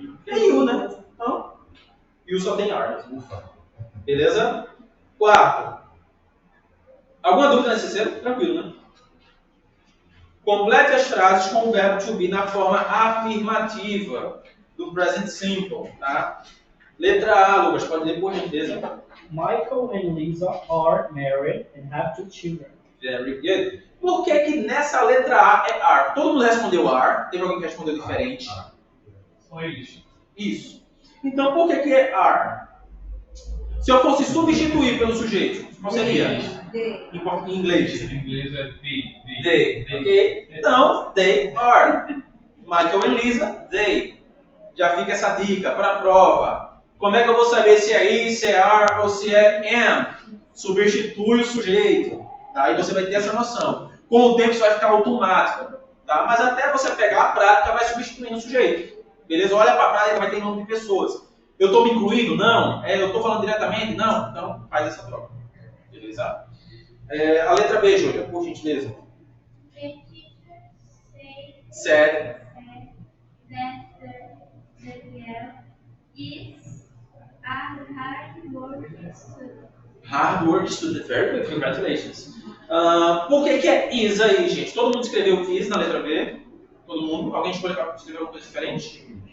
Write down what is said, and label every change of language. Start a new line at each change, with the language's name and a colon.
Portuguese: É you, né? Então, you só tem are. Beleza? Quarto. Alguma dúvida nesse terceiro? Tranquilo, né? Complete as frases com o verbo to be na forma afirmativa do present simple, tá? Letra A, Lucas, pode ler por gentileza.
English: Michael and Lisa are married and have 2 children. Very good.
Portuguese: Por que nessa letra A é are? Todo mundo respondeu are, teve alguém que respondeu diferente. Só eles. Isso. Então, por que é are? Se eu fosse substituir pelo sujeito, qual seria?
English: They.
Portuguese: Em inglês. Em inglês é They. Ok? Então, they are. Michael e Lisa, they. Já fica essa dica para a prova. Como é que eu vou saber se é is, se é are ou se é am? Substitui o sujeito. Tá? E você vai ter essa noção. Com o tempo isso vai ficar automático. Tá? Mas até você pegar a prática, vai substituindo o sujeito. Beleza? Olha para a prática, vai ter nome de pessoas. Eu estou me incluindo? Não. Eu estou falando diretamente? Não. Então, faz essa troca. Beleza? A letra B, Júlia, por gentileza.
English: The teacher Said. that the girl is a hard working student. Hard work student. Very good. Congratulations.
Portuguese: Por que é is aí, gente? Todo mundo escreveu is na letra B? Todo mundo? Alguém escreveu alguma coisa diferente?